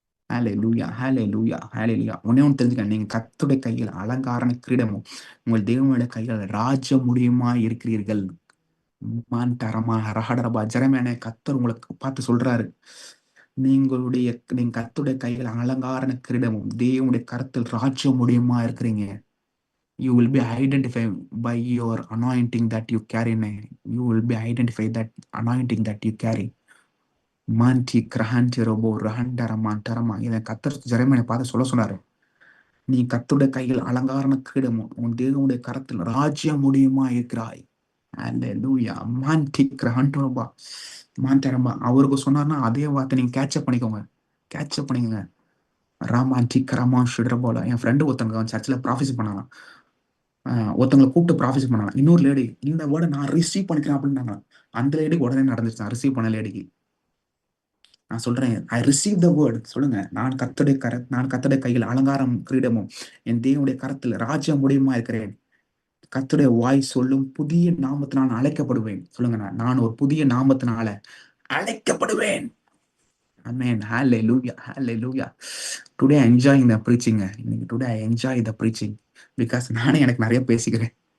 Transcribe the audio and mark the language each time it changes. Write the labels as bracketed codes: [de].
[ta] ஹalleluya ஹalleluya ஹalleluya. ஒண்ணே ஒன்று தெரிஞ்சுக்க, நீங்க கர்த்தருடைய கையில் அலங்கார கிரீடமும் உங்கள் தேவனுடைய கையில் ராஜ முடியுமா இருக்கிறீர்கள். மான் தரமா ரஹடரபா. ஜெரமியா கர்த்தர் உங்களுக்கு பார்த்து சொல்றாரு, நீங்க கர்த்தருடைய கையில் அலங்கார கிரீடமும் தேவனுடைய கருத்தில் ராஜ முடியுமா இருக்கிறீங்க. [en] You will be identified by your anointing that you carry. You will be identified that anointing that you carry. மான்டி கிரஹான்டி ரோபோ ரஹண்டரமா. [ta] இதை கத்தர் ஜெரமியாவை பார்த்து சொல்ல சொன்னாரு. நீ கர்த்தருடைய கையில் அலங்கார கிரீடமும் உன் தேவனுடைய கரத்தில் ராஜ்ய முடியுமா இருக்கிறாய். அல்லேலூயா. மான்டி கிரஹான்டரபா மான்டரமா. அவருக்கு சொன்னார்னா அதே வார்த்தை நீங்க கேட்சப் பண்ணிக்கோங்க. ராமான்டி கிரமா ஷுட்ரபோல. என் ஃப்ரெண்டு ஒருத்தவங்க சர்ச்சில் ப்ராஃபஸி பண்ணலாம். ஒருத்தவங்களை கூப்பிட்டு ப்ராஃபஸி பண்ணலாம். இன்னொரு லேடி இந்த வேர்டை நான் ரிசீவ் பண்ணிக்கிறேன் அப்படின்னாங்க. அந்த லேடிக்கு உடனே நடந்துச்சு. ரிசீவ் பண்ண லேடிக்கு நான் சொல்றேன், [en] I receive the word. [ta] சொல்லுங்க, நான் கர்த்தருடைய கையில் அலங்காரம் கிரீடமும் என் தேவனுடைய கரத்தில் ராஜ்ய முடியுமா இருக்கிறேன். கர்த்தருடைய வாய் சொல்லும் புதிய நாமத்தினால் அழைக்கப்படுவேன். சொல்லுங்க, நான் ஒரு புதிய நாமத்தினால அழைக்கப்படுவேன். [en] Amen. Hallelujah. Hallelujah. Today I enjoying the preaching. Today I enjoy the preaching because [ta] நானே எனக்கு நிறைய பேசிக்கிறேன்.